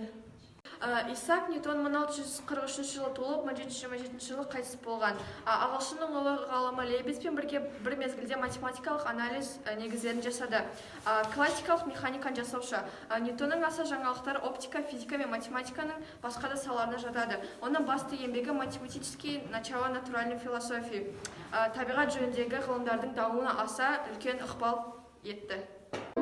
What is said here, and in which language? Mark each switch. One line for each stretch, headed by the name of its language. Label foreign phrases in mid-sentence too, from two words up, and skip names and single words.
Kazakh: Исаак Ньютон 1643 жылы туылып, 1727 жылы қайтыс болған. Ағылшынның ұлы ғалымы Лейбницпен бірге бір мезгілде математикалық анализ негіздерін жасады. Классикалық механиканы жасаушы. Ньютонның аса жаңалықтары оптика, физика мен математиканың басқа да салаларына жатады. Оның басты еңбегі математические начала натуральной философии. Табиғат жөніндегі ғылымдардың дамуына аса үлкен ықпал етті.